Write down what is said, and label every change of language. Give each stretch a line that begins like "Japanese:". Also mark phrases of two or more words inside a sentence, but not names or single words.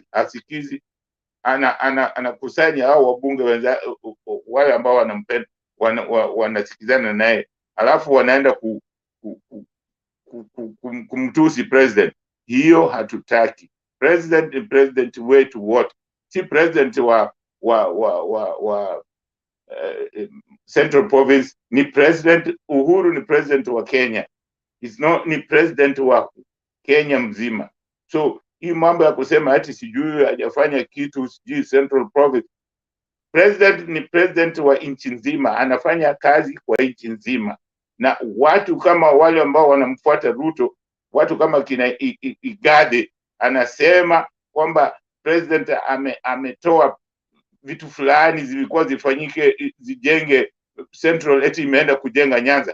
Swahili: Asikizi, anakusanya hao wabunge wale ambao wanampenda, wanasikizana naye, alafu wanaenda kumtusi president. Hiyo hatutaki. President wetu wote, si president wa Central Province, ni president. Uhuru ni president wa Kenya, ni president wa Kenya mzima. So hii mambo ya kusema ati sijui hajafanya kitu sijui Central Province, president ni president wa nchi nzima, anafanya kazi kwa nchi nzima. Na watu kama wale ambao wanamfuata Ruto, watu kama kina Igade, anasema kwamba president ametoa vitu fulani zilikuwa zifanyike, zijenge Central, eti imeenda kujenga Nyanza.